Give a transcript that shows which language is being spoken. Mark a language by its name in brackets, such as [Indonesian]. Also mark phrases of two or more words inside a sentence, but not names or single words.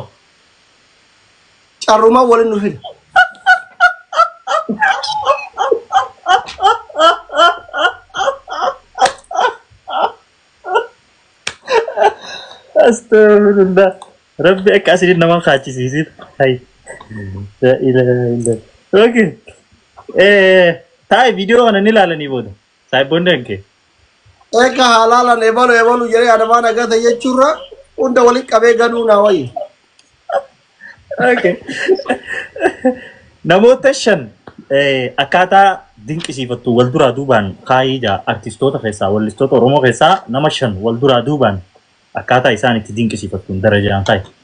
[Oromo] Carrumaa waliin nu fida. Astaghfirullah. Rabbi akka asiin nama kaachisiisit. Hay. [Arabic] لا إله إلا الله. [Oromo] Okay. Taa'e viidiyoo kana ni ilaalanii booda. Saahiboonni hanqee. Eka halalan ebalu jedhee adamaan agata jechuurra hunda walitti qabee gaduu naa wayyi. Okay. Namoota shan akkaataa dinqisiifattu wal duraa duubaan kaayii jaa artistoota keessaa wallistoota Oromoo keessaa nama shan wal duraa duubaan akkaataa isaan itti dinqisiifattuun darajaan kaayi.